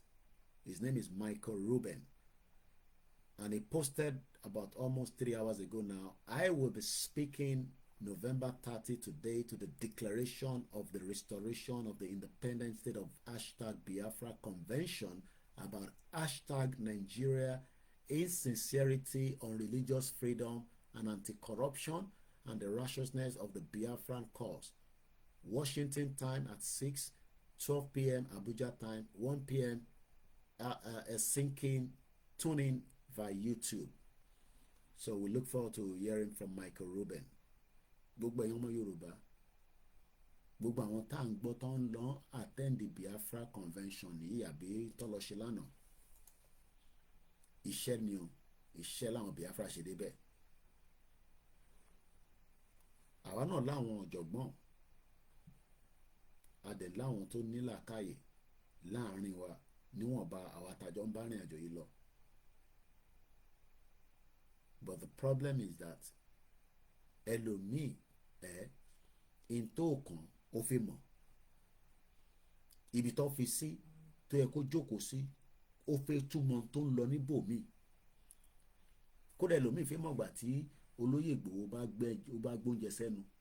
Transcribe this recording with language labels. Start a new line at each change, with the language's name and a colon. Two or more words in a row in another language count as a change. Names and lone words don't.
English: His name is Michael Rubin. And he posted about almost 3 hours ago now, I will be speaking November 30 today to the declaration of the restoration of the independent state of #Biafra Convention about #Nigeria insincerity on religious freedom and anti-corruption and the righteousness of the Biafran cause. Washington time at 6, 12 p.m. Abuja time, 1 p.m. Helsinki. Tune in via YouTube. So we look forward to hearing from Michael Rubin.
Yoruba: Gbogbo ẹ̀yin ọmọ Yorùbá, gbogbo àwọn tá à ń gbọ́ tó ń lọ
English: attend the Biafra convention
Yoruba: yìí àbí tó lọ ṣe lánàá. Iṣẹ́ ni o, iṣẹ́ làwọn Biafra ṣe débẹ̀. Àwa náà láwọn ọ̀jọ̀gbọ́n, a dẹ̀ láwọn tó ní làákàyè láàrin wa níwọ̀nba àwa tàjọ ń bá rìn àjò yìí lọ.
English: But the problem is that
Yoruba: ẹlòmíì in tó kàn ó fi mọ̀ ibi tó fi sí tó yẹ kó jókòó sí, ó fẹ́ túmọ̀ tó ń lọ níbòmíì. Kódà ẹlòmíì fi mọ̀gbà tí olóyè Ìgbòho bá gbóúnjẹ sẹ́nu.